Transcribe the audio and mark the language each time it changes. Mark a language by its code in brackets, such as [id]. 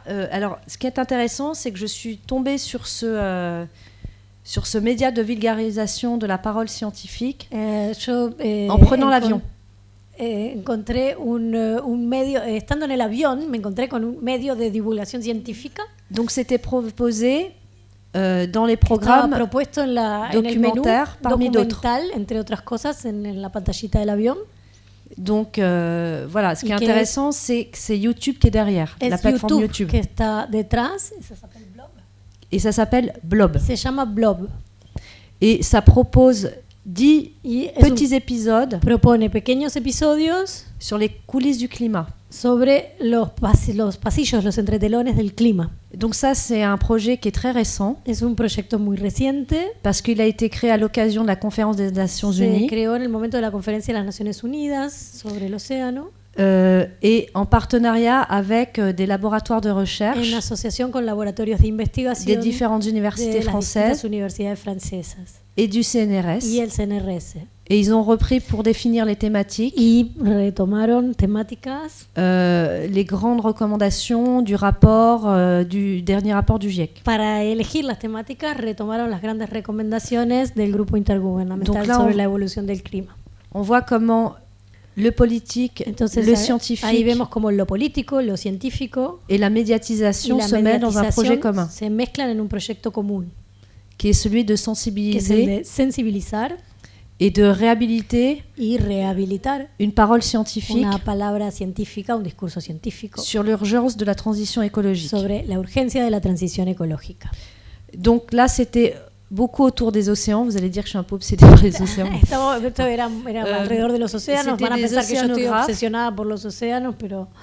[fr] Alors, ce qui est intéressant, c'est que je suis tombée sur ce média de vulgarisation de la parole scientifique en prenant l'avion. [es] Encontré un medio, estando en el avión, me encontré con un medio de divulgación científica. [fr] Donc, c'était proposé dans les programmes documentaires, parmi d'autres. [es] Entre otras cosas, en la pantallita del avión. [fr] Donc voilà, ce qui est intéressant, c'est que c'est YouTube qui est derrière, la plateforme YouTube. [es] Que está detrás, [fr] ça s'appelle Blob. Et ça s'appelle Blob. [es] Se llama Blob. [fr] Et ça propose 10 petits épisodes. [es] Propone pequeños episodios [fr] sur les coulisses du climat. [es] Sobre los pasillos, los entretelones del clima. [fr] Donc ça, c'est un projet qui est très récent. [es] Es un proyecto muy reciente. [fr] Parce qu'il a été créé à l'occasion de la conférence des Nations Unies. [es] Se creó en el momento de la conferencia de las Naciones Unidas sobre el océano. [fr] Et en partenariat avec des laboratoires de recherche. [es] En asociación con laboratorios de investigación. [fr] Des différentes universités françaises. [es] Universidades francesas. [fr] Et du CNRS. [es] Y el CNRS. [fr] Et ils ont repris pour définir les thématiques. [es] Y retomaron temáticas. [fr] Les grandes recommandations du rapport, du dernier rapport du GIEC. [es] Para elegir las temáticas, retomaron las grandes recomendaciones del grupo intergubernamental sobre la evolución del clima. [fr] On voit comment le politique, [es] entonces, [fr] le scientifique, [es] ahí vemos como lo político, lo científico [fr] et la médiatisation se mettent dans un projet commun. [es] Se mezclan en un proyecto común. [fr] Qui est celui de sensibiliser. [es] Que es el de sensibilizar. [fr] Et de réhabiliter [es] y rehabilitar [fr] une parole scientifique [es] una palabra científica, un discurso científico [fr] sur l'urgence de la transition écologique. [es] Sobre la urgencia de la transición ecológica. [fr] Donc là, c'était beaucoup autour des océans. Vous allez dire que je suis un peu obsédée par les océans. [es] Esto era alrededor de los océanos. Van a pensar que yo estoy obsesionada por los océanos, pero